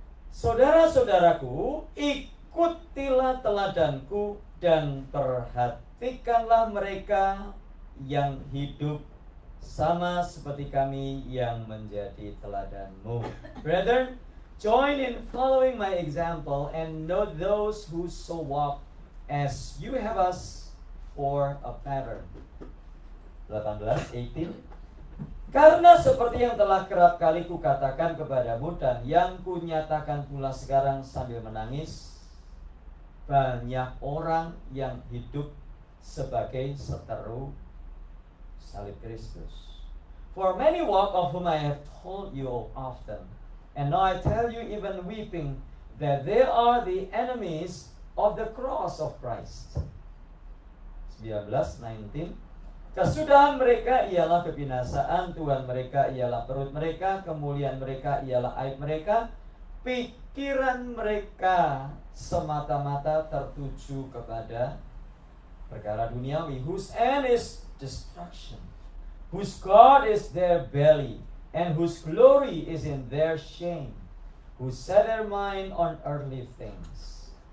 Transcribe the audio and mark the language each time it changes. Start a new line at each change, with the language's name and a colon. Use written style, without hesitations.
Indonesian: Saudara-saudaraku, ikutilah teladanku dan perhatikanlah mereka yang hidup sama seperti kami yang menjadi teladanmu.
English: Brethren, join in following my example and note those who so walk as you have us for a pattern.
Indonesian: 18. Karena seperti yang telah kerap kali kukatakan kepadamu dan yang kunyatakan pula sekarang sambil menangis, banyak orang yang hidup sebagai seteru salib Kristus.
English: For many walk, of whom I have told you often, and now I tell you even weeping, that they are the enemies of the cross of Christ. 19.
Indonesian: Kesudahan mereka ialah kebinasaan, Tuhan mereka ialah perut mereka, kemuliaan mereka ialah aib mereka, pikiran mereka semata-mata tertuju kepada perkara duniawi,
English: whose end is destruction, whose God is their belly, and whose glory is in their shame, who set their mind on earthly things.